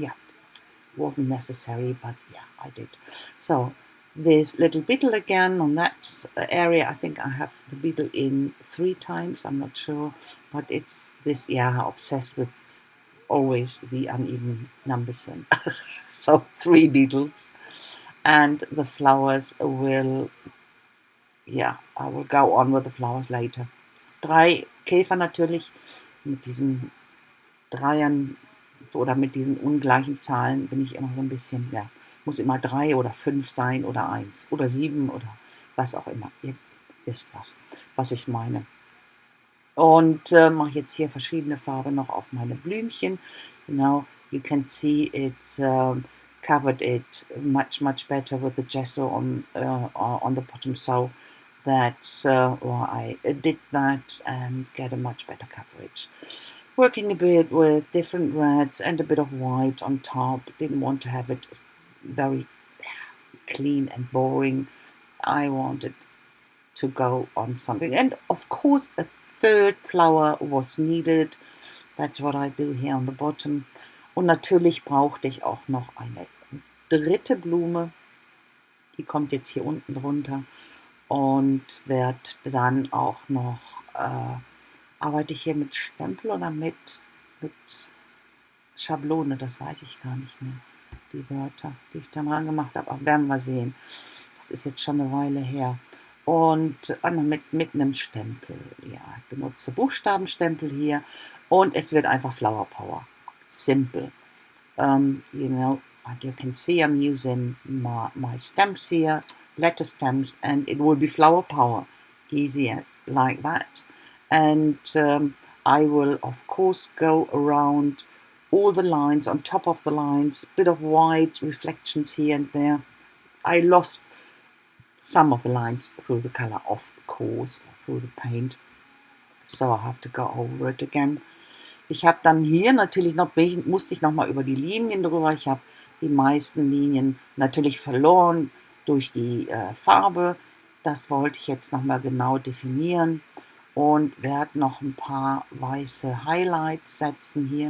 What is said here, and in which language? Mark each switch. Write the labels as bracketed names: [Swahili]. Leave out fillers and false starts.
[English] Yeah, wasn't necessary, but yeah, I did. So this little beetle again on that area. I think I have the beetle in 3 times. I'm not sure, but it's this. Yeah, obsessed with always the uneven numbers, and so 3 beetles, and the flowers will. Yeah, I will go on with the flowers later. [German] 3 Käfer natürlich mit diesen Dreiern oder mit diesen ungleichen Zahlen bin ich immer so ein bisschen, ja, muss immer 3 oder 5 sein oder 1 oder 7 oder was auch immer. Ihr wisst was ich meine. Und mache jetzt hier verschiedene Farben noch auf meine Blümchen. [English] Now you can see it covered it much better with the gesso on the bottom, so that's why I did that and get a much better coverage. Working a bit with different reds and a bit of white on top. Didn't want to have it very clean and boring. I wanted to go on something. And of course, a third flower was needed. That's what I do here on the bottom. [German] Und natürlich brauchte ich auch noch eine dritte Blume. Die kommt jetzt hier unten drunter. Und werde dann auch noch, arbeite ich hier mit Stempel oder mit Schablone, das weiß ich gar nicht mehr. Die Wörter, die ich dann dran gemacht habe, aber werden wir sehen. Das ist jetzt schon eine Weile her. Und mit einem Stempel. Ja, ich benutze Buchstabenstempel hier und es wird einfach Flower Power. [English] Simple. You know, like you can see, I'm using my stamps here, letter stamps, and it will be Flower Power. Easy like that. And I will, of course, go around all the lines, on top of the lines, bit of white reflections here and there. I lost some of the lines through the color, of course, through the paint. So I have to go over it again. [German] Ich habe dann hier natürlich noch, musste ich nochmal über die Linien drüber. Ich habe die meisten Linien natürlich verloren durch die Farbe. Das wollte ich jetzt nochmal genau definieren und werde noch ein paar weiße Highlights setzen hier.